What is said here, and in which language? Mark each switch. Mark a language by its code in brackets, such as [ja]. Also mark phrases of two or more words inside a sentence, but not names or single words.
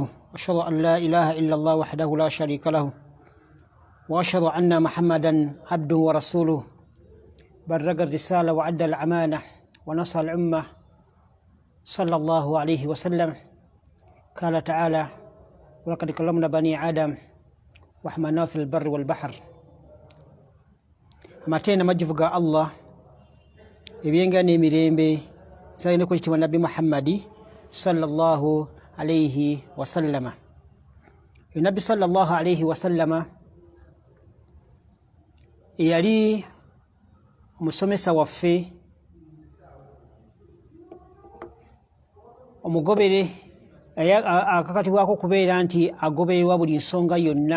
[ar] أشهد أن لا إله إلا الله وحده لا شريك له وأشهد أن محمدا عبده ورسوله بلغ الرسالة وأدى الأمانة ونصح الأمة صلى الله عليه وسلم. قال تعالى: ولقد كرمنا بني آدم وحملناهم في البر والبحر. [lg] Amatenda majjuvu ga Allah ebyenga n'emirembe sayina ku kitibwa Nabbi Muhammadi [ar] صلى الله عليه وسلم. [lg] Nabbi [ar] صلى الله عليه وسلم [lg] yali omusomesa waffe, omugobere akakatibwako okubeera nti agobererwa buli nsonga yonna.